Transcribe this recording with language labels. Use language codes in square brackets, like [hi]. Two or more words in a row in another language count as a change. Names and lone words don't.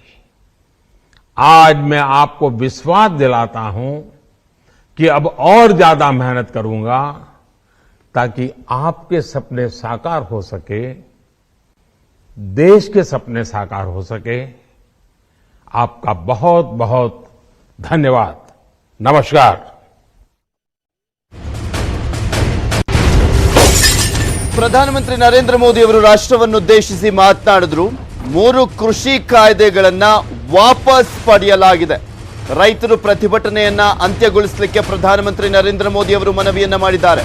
[hi] आज मैं आपको विश्वास दिलाता हूं कि अब और ज्यादा मेहनत करूंगा ताकि आपके सपने साकार हो सके, देश के सपने साकार हो सके। आपका बहुत बहुत धन्यवाद। नमस्कार। [kn] ಪ್ರಧಾನಮಂತ್ರಿ ನರೇಂದ್ರ ಮೋದಿ ಅವರು ರಾಷ್ಟ್ರವನ್ನುದ್ದೇಶಿಸಿ ಮಾತನಾಡಿದ್ರು. 3 ಕೃಷಿ ಕಾಯ್ದೆಗಳನ್ನ ವಾಪಸ್ ಪಡೆಯಲಾಗಿದೆ. ರೈತರು ಪ್ರತಿಭಟನೆಯನ್ನ ಅಂತ್ಯಗೊಳಿಸಲಿಕ್ಕೆ ಪ್ರಧಾನಮಂತ್ರಿ ನರೇಂದ್ರ ಮೋದಿ ಅವರು ಮನವಿಯನ್ನ ಮಾಡಿದ್ದಾರೆ.